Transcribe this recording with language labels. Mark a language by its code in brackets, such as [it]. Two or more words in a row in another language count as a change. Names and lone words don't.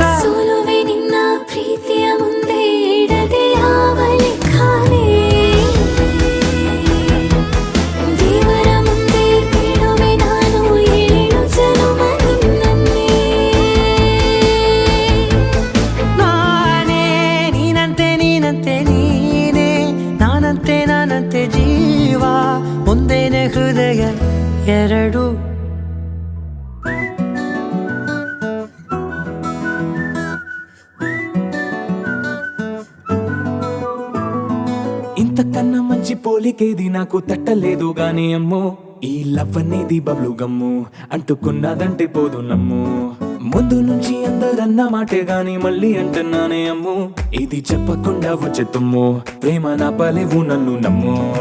[kn] ಸೋಲುವೆ ನಿನ್ನ ಪ್ರೀತಿಯ ಮುಂದೆ ಇಡದೆ ಯಾವ ಲೆಕ್ಕನೇ ದೇವರ ಮುಂದೆ ಬಿಡುವೆ ನಾನು 7 ಜನುಮ ನಿನ್ನನ್ನೇ ನಾನೇ ನೀನಂತೆ ನೀನಂತೆ ನೀನೇ ನಾನಂತೆ ನಾನಂತೆ ಜೀವ ಒಂದೇನೆ ಹೃದಯ ಎರಡು [te] ఇంతకన్నా మంచి పోలికేది నాకు తట్టలేదు గాని అమ్మో ఈ లవ్ అనేది [en] bubble gum [te] అంటుకున్నదంటే పోదు నమ్ము ముందు నుంచి అందరన్న మాటే గాని మళ్ళీ అంటున్నానే అమ్ము ఇది చెప్పకుండా వచ్చే తుమ్ము ప్రేమ నా పలేవు నన్ను నమ్ము